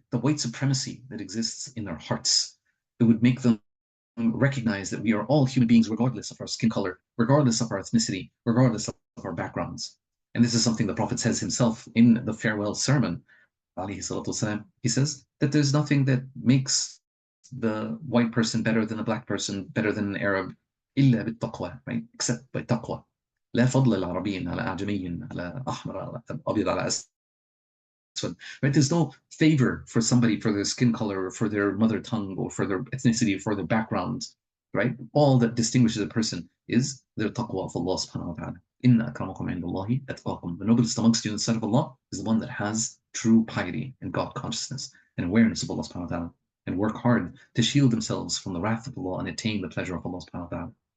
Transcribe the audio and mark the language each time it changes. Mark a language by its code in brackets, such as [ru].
[en] The white supremacy that exists in their hearts. It would make them recognize that we are all human beings, regardless of our skin color, regardless of our ethnicity, regardless of our backgrounds. And this is something the Prophet says himself in the farewell sermon. He says that there's nothing that makes the white person better than a black person, better than an Arab, [ar] إلا بالتقوى, [en] right? Except by taqwa. [ar] لا فضل لعربي على أعجمي على أحمر على أبيض على أسود. [en] Right? There's no favor for somebody for their skin color or for their mother tongue or for their ethnicity or for their background. right? All that distinguishes a person is their taqwa of Allah subhanahu wa ta'ala. Inna akramakum indallahi atqakum. The noblest amongst you in the sight of Allah is the one that has true piety and God consciousness and awareness of Allah subhanahu wa ta'ala, and work hard to shield themselves from the wrath of Allah and attain the pleasure of Allah subhanahu wa ta'ala.